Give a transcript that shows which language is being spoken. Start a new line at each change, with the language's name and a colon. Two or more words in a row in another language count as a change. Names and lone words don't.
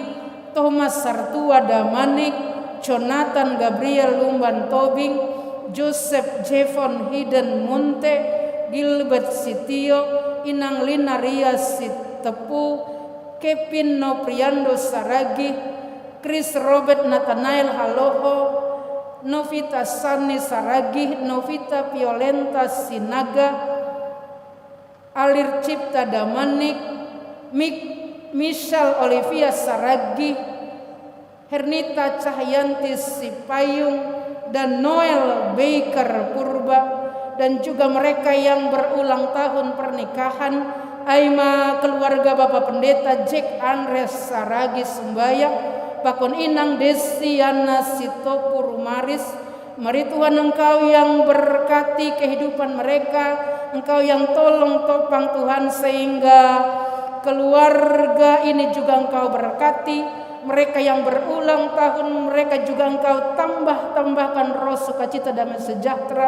Indonesian: Thomas Sartua Damanik, Jonathan Gabriel Lumban Tobing, Joseph Jevon Hiden Munte, Gilbert Sitio, Inang Linaria Sitepu, Kevin Nopriando Saragi, Chris Robert Nathanael Haloho, Novita Sani Saragi, Novita Violenta Sinaga, Alir Cipta Damanik, Michelle Olivia Saragi, Hernita Cahyanti Sipayung, dan Noel Baker Purba, dan juga mereka yang berulang tahun pernikahan, Aima keluarga Bapak Pendeta Jack Andres Saragi Sumbayak, Pakon Inang Desiana Sitopur Maris. Mari Tuhan Engkau yang berkati kehidupan mereka, Engkau yang tolong topang Tuhan, sehingga keluarga ini juga Engkau berkati. Mereka yang berulang tahun, mereka juga Engkau tambahkan roh sukacita damai sejahtera.